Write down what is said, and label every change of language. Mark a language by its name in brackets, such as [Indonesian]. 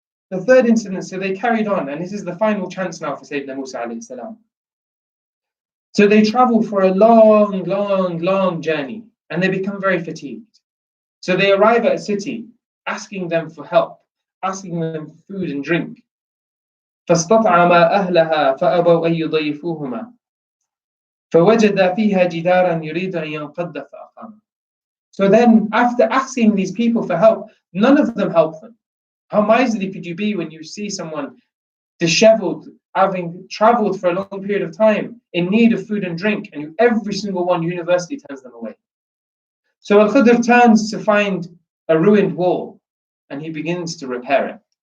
[English] The third incident, so they carried on, and this is the final chance now for Sayyidina Musa alayhi salam. So they travel for a long journey, and they become very fatigued. So they arrive at a city, asking them for help, asking them for food and drink. [Arabic] فاستطعما أهلها فأبوا أن يضيفوهما فوجد فيها جدارا يريد أن ينقض فأقام. [English] So then, after asking these people for help, none of them helped them. How miserly could you be when you see someone disheveled, having traveled for a long period of time, in need of food and drink, and every single one universally turns them away? So Al-Khidr turns to find a ruined wall, and he begins to repair it.